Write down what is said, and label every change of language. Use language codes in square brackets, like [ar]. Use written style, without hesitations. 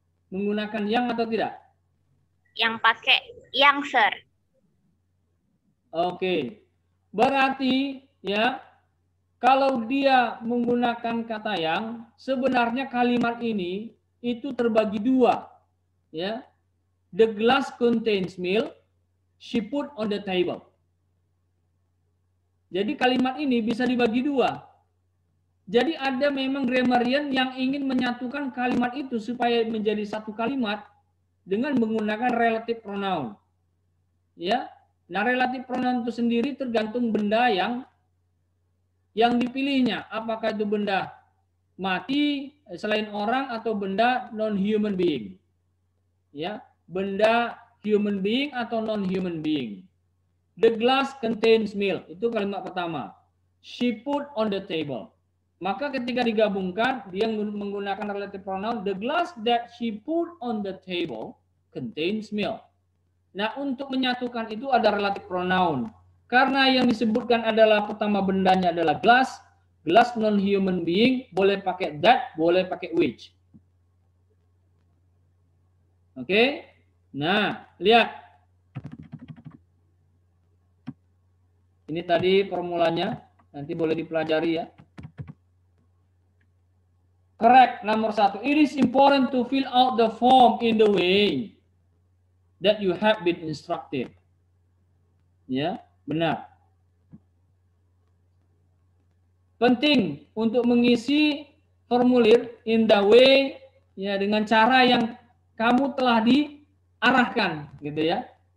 [id] Menggunakan yang atau tidak? Yang pakai yang, sir. Oke. Berarti ya, kalau dia menggunakan kata yang, sebenarnya kalimat ini itu terbagi 2. Ya. [en] The glass contains milk, she put on the table. [id] Jadi kalimat ini bisa dibagi 2. Jadi ada memang grammarian yang ingin menyatukan kalimat itu supaya menjadi satu kalimat dengan menggunakan relative pronoun. Ya. Nah, relative pronoun itu sendiri tergantung benda yang dipilihnya. Apakah itu benda mati selain orang atau benda non-human being. Ya, benda human being atau non-human being. [en] The glass contains milk. [id] Itu kalimat pertama. [en] She put on the table. [id] Maka ketika digabungkan, dia menggunakan relative pronoun. [en] The glass that she put on the table contains milk. [id] Nah, untuk menyatukan itu ada relative pronoun. Karena yang disebutkan adalah pertama bendanya adalah glass. Glass non-human being boleh pakai that, boleh pakai which. Oke. Nah, lihat. Ini tadi formulanya. Nanti boleh dipelajari ya. Correct. Nomor 1. [en] It is important to fill out the form in the way that you have been instructed. [id] Ya, benar. Penting untuk mengisi formulir [en] in the way [id] ya dengan cara yang kamu telah diarahkan, gitu ya.